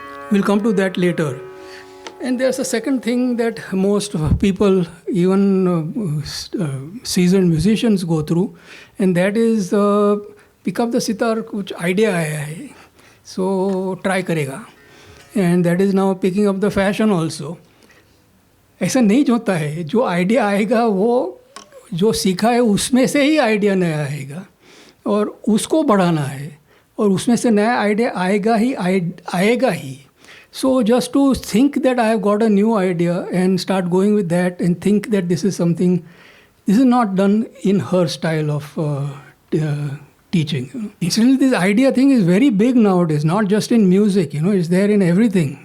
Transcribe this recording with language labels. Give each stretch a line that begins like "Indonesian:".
English: We'll come to that later. And there's a second thing that most people, even seasoned musicians, go through, and that is pick up the sitar,
Hindi: kuch idea aaya hai.
English: So try
Hindi: karega.
English: And that is now picking up the fashion also.
Hindi: ऐसा नहीं होता है. जो idea आएगा वो जो सीखा है उसमें से ही आइडिया नया आएगा और उसको बढ़ाना है और उसमें से नया आइडिया आएगा ही.
English: So just to think that I have got a new idea and start going with that and think that this is not done in her style of teaching. Incidentally, this idea thing is very big nowadays, not just in music, it's there in everything.